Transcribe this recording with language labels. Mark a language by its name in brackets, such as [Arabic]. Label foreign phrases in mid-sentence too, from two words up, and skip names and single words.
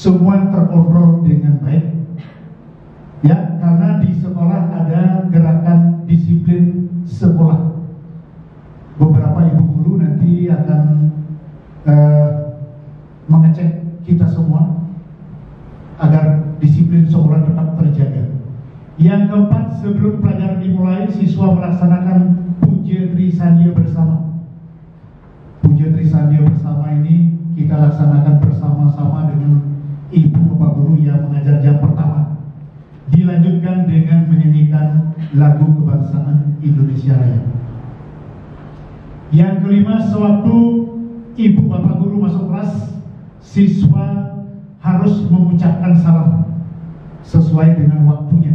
[Indonesian] Semua terkontrol dengan baik. Ya, karena di sekolah ada gerakan disiplin sekolah. Beberapa ibu guru nanti akan mengecek kita semua agar disiplin sekolah tetap terjaga. Yang keempat, sebelum pelajaran dimulai, siswa melaksanakan puja Trisandia bersama. Puja Trisandia bersama ini kita laksanakan bersama-sama dengan ibu bapak guru yang mengajar jam pertama. Dilanjutkan dengan menyanyikan lagu kebangsaan Indonesia Raya. Yang kelima, sewaktu ibu bapak guru masuk kelas, siswa harus mengucapkan salam sesuai dengan waktunya.